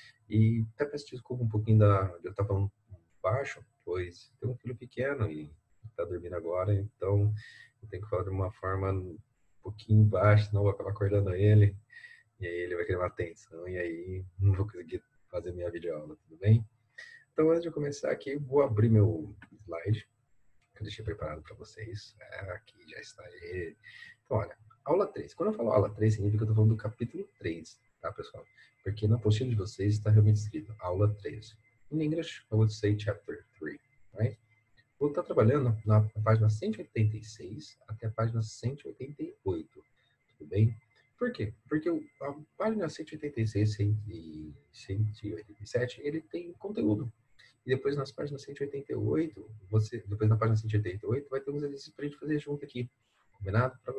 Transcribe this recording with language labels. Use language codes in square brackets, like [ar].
[pt] E até peço desculpa um pouquinho de eu estar falando baixo, pois tem um filho pequeno e está dormindo agora, então eu tenho que falar de uma forma um pouquinho baixa, senão eu vou acabar acordando ele, e aí ele vai querer uma atenção, e aí não vou conseguir fazer minha videoaula, tudo bem? Então, antes de eu começar aqui, vou abrir meu slide, que eu deixei preparado para vocês. Aqui já está ele. Então, olha, aula 3. Quando eu falo aula 3, significa que eu estou falando do capítulo 3, tá, pessoal? Porque na apostila de vocês está realmente escrito aula 3. [en] In English, I would say chapter 3, right? [pt] Vou estar trabalhando na página 186 até a página 188, tudo bem? Por quê? Porque a página 186 e 187, ele tem conteúdo. E depois nas páginas 188, depois na página 188, vai ter uns exercícios para a gente fazer junto aqui, combinado?